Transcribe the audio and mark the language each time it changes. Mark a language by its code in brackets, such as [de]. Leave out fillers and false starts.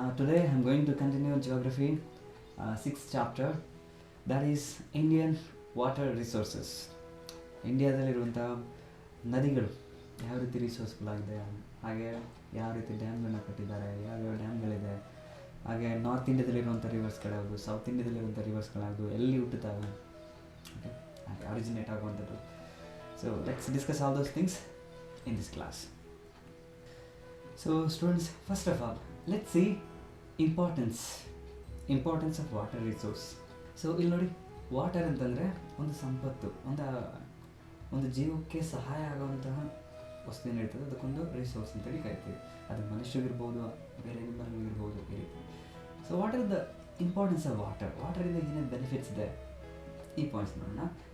[en] Today I am going to continue geography 6th chapter, that is Indian water resources. [kn] ಇಂಡಿಯಾದಲ್ಲಿರುವಂಥ ನದಿಗಳು ಯಾವ ರೀತಿ ರಿಸೋರ್ಸ್ಗಳಾಗಿದೆ, ಹಾಗೆ ಯಾವ ರೀತಿ ಡ್ಯಾಮ್ಗಳನ್ನ ಕಟ್ಟಿದ್ದಾರೆ, ಯಾವ್ಯಾವ ಡ್ಯಾಮ್ಗಳಿದೆ, ಹಾಗೆ ನಾರ್ತ್ ಇಂಡಿಯಾದಲ್ಲಿರುವಂಥ ರಿವರ್ಸ್ಗಳಾಗದು, ಸೌತ್ ಇಂಡಿಯಾದಲ್ಲಿರುವಂಥ ರಿವರ್ಸ್ಗಳಾಗದು, ಎಲ್ಲಿ ಹುಟ್ಟುತ್ತವೆ, ಹಾಗೆ ಆರಿಜಿನೇಟ್ ಆಗುವಂಥದ್ದು. [en] So let's discuss all those things in this class. So students, first of all, let's see importance of water resource. [kn] So ಇಲ್ಲಿ ನೋಡಿ, ವಾಟರ್ ಅಂತಂದರೆ ಒಂದು ಸಂಪತ್ತು, ಒಂದು ಜೀವಕ್ಕೆ ಸಹಾಯ ಆಗುವಂತಹ ವಸ್ತು ಏನಿರ್ತದೆ ಅದಕ್ಕೊಂದು ರಿಸೋರ್ಸ್ ಅಂತೇಳಿ ಕರಿತೀವಿ. ಅದು ಮನುಷ್ಯರಿಗಿರ್ಬೋದು, ಬೇರೆ ಅನಿಮಲ್ಗಳಿರ್ಬೋದು, ಈ ರೀತಿ. [en] so what are the importance of [kn] ವಾಟರಿಂದ ಏನೇನು ಬೆನಿಫಿಟ್ಸ್ ಇದೆ, ಈ ಪಾಯಿಂಟ್ಸ್ ನೋಡೋಣ.